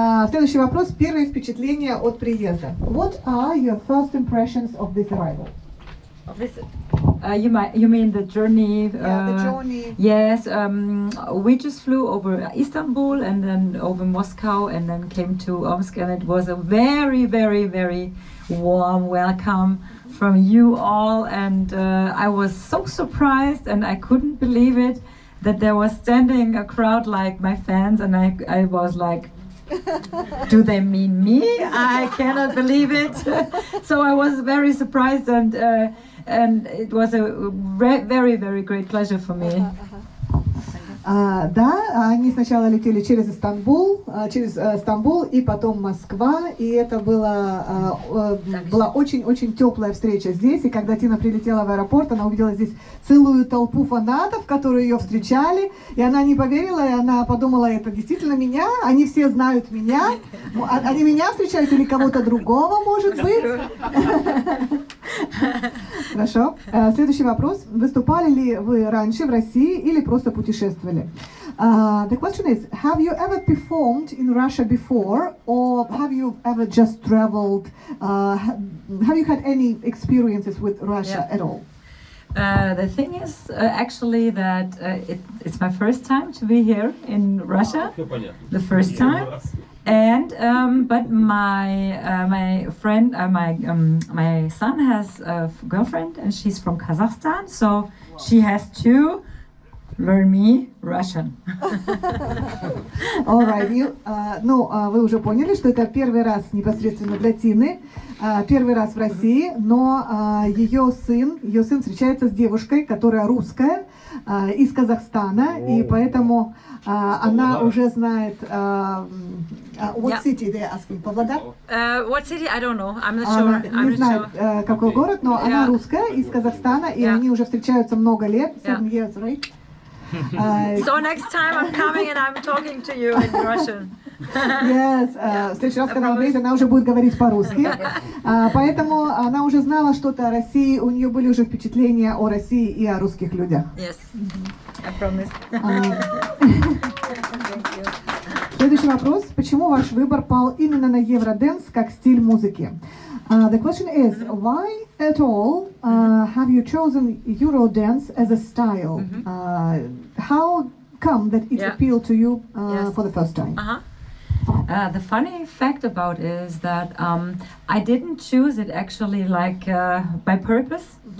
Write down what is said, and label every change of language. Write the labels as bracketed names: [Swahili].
[Russian] Следующий вопрос. Первые впечатления от приезда. [English] What are your first impressions of this arrival? You mean the journey? The journey. Yes, we just flew over Istanbul and then over Moscow and then came to Omsk, and it was a very, very, very warm welcome from you all, and I was so surprised, and I couldn't believe it that there was standing a crowd like my fans, and I was like, do they mean me? I cannot believe it. So I was very surprised, and it was a very, very great pleasure for me. [Russian] Да, они сначала летели через Стамбул и потом Москва, и это была очень-очень теплая встреча здесь, и когда Тина прилетела в аэропорт, она увидела здесь целую толпу фанатов, которые ее встречали, и она не поверила, и она подумала, это действительно меня, они все знают меня, они меня встречают или кого-то другого, может быть? Хорошо. Следующий вопрос. Выступали ли вы раньше в России или просто путешествовали? [English] The question is, have you ever performed in Russia before, or have you ever just traveled? Have you had any experiences with Russia at all? The thing is actually that it's my first time to be here in Russia, the first time. And but my friend, my son has a girlfriend, and she's from Kazakhstan, so she has to learn me Russian. All right. [Russian] Вы уже поняли, что это первый раз непосредственно для Тины, первый раз в России, но ее сын встречается с девушкой, которая русская, из Казахстана, и поэтому она уже знает. [English] What city they asking? Павлодар? What city? I don't know. I'm not sure. [Russian] Не знает, какой город, но она русская, из Казахстана, и они уже встречаются много лет, [English] 7 years, right? So next time I'm coming and I'm talking to you in Russian. [Russian] Yes, в следующий раз, когда она она уже будет говорить по-русски. Поэтому она уже знала что-то о России, у нее были уже впечатления о России и о русских людях. [English] Yes, I promise. [Russian] Следующий вопрос. Почему ваш выбор пал именно на Eurodance как стиль музыки? [English] The question is, why at all have you chosen Eurodance as a style? How come that it appealed to you for the first time? The funny fact about it is that I didn't choose it actually like by purpose.